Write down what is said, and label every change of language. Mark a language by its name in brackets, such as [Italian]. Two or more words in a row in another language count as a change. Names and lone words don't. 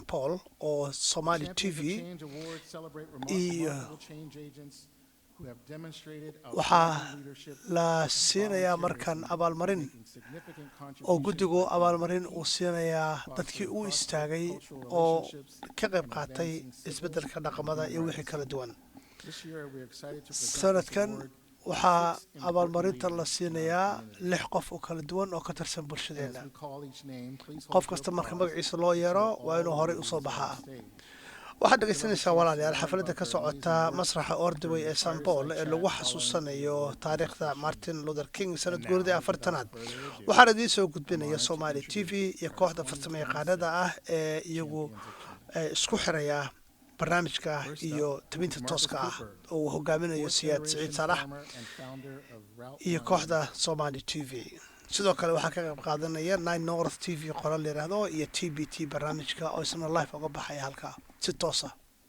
[Somali] Paul oo Somali TV iyo waxaa la siinayaa markan abaalmarin oo guddigu abaalmarin uu siinayaa dadkii u istaagay oo ka qayb qaatay isbeddelka dhaqamada iyo wixii kala duwan [English] This year, we're excited to present this [Somali] sanadkan [English] award [Somali] waxaa [English] to 6 important [Somali] abaalmarinta la [English] leaders in our [Somali] siinayaa [English] community. [Somali] 6 qof oo kala duwan oo ka tirsan bulshadeena [English] As we call each name, please hold [Somali] qof [English] your [Somali] kasta marka [English] applause [Somali] magaciisa loo yeero [English] until [Somali] waa inuu [English] all [Somali] horey [English] the [Somali] usoo [English] leaders are on [Somali] baxaa [English] stage. [Somali] waxaad dhegaysanaysaa walaalayaal xafladda ka socota masraxa ordway ee St Paul ee lagu xasuusanayo taariikhda Martin Luther King sanad guuradii 4-aad waxaan idiin soo gudbinaya Somali TV iyo kooxda farsamayaqaanada ah ee iyagu isku xiraya barnaamijka iyo tabinta tooska ah oo uu hogaaminayo Siyaad Saciid Salax iyo kooxda Somali TV sidoo kale waxaa ka qayb qaadanaya 9 North TV qoraal yiraahdo iyo TBT barnaamijka oo isna live uga baxaya halka si toos ah